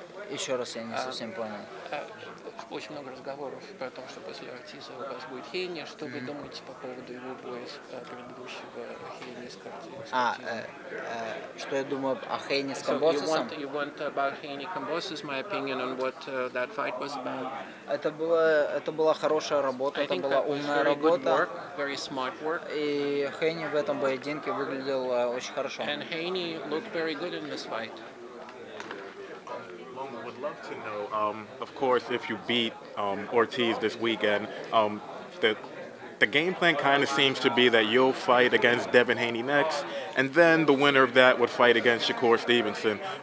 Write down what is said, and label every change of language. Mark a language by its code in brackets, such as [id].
[ru] Еще раз я не совсем понял. Очень много разговоров про то, что после Ортиза у вас будет Хейни. Что вы думаете по поводу его боя с предыдущего Хейни с Garcia? Что я думаю о Хейни с Камбососом? [en] You want about Haney Kambosos, my opinion on what that fight was about? [ru] Это была хорошая работа, это была умная работа. [en] Very smart work. [ru] И Хейни в этом поединке выглядел очень хорошо. [en] And Haney looked very good in this fight. Would love to know, of course, if you beat Ortiz this weekend, the game plan kind of seems to be that you'll fight against Devin Haney next, and then the winner of that would fight against Shakur Stevenson.